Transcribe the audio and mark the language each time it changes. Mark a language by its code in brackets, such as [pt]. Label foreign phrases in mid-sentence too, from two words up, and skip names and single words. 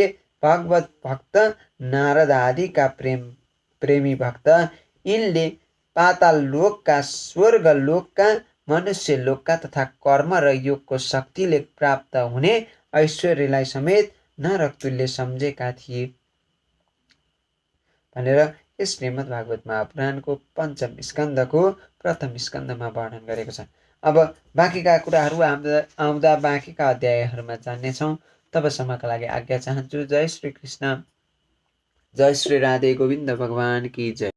[ne] भगवत भक्त नारद आदिका प्रेमी भक्त यिनले पाताल लोकका, स्वर्ग लोकका, मनुष्य लोकका तथा कर्म र योगको शक्तिले प्राप्त हुने ऐश्वर्यलाई समेत नरक तुल्य सम्झेका थिए भनेर यस श्रीमद् भागवत महापुराणको 5म स्कन्धको 1म स्कन्धमा वर्णन गरेको छ। अब बाँकीका कुराहरू आउँदा बाँकीका अध्यायहरूमा जान्नेछौँ। तबसम्मका लागि आज्ञा चाहन्छु। [hi] जय श्री कृष्ण, जय श्री राधे गोविन्द भगवान की जय।